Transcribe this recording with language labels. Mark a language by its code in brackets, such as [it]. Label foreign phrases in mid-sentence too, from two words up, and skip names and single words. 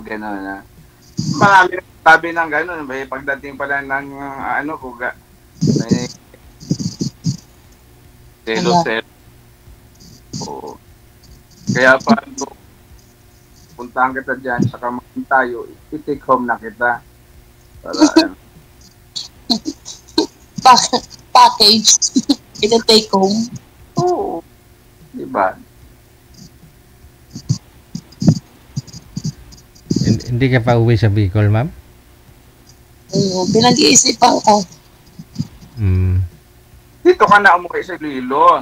[tl] gano'n na. Marami sabi ng gano'n. Pagdating pala ng kuga. Selo. Oo. Kaya pa, puntahan kita dyan, saka makin tayo, i- [en] take home [tl] na kita. Para, package. Ita- [en] take home. [tl] Oo. Diba? Hindi ka pa uwi sa Bicol, ma'am? Pinag-iisipan ko. Dito ka na umuwi sa Iloilo.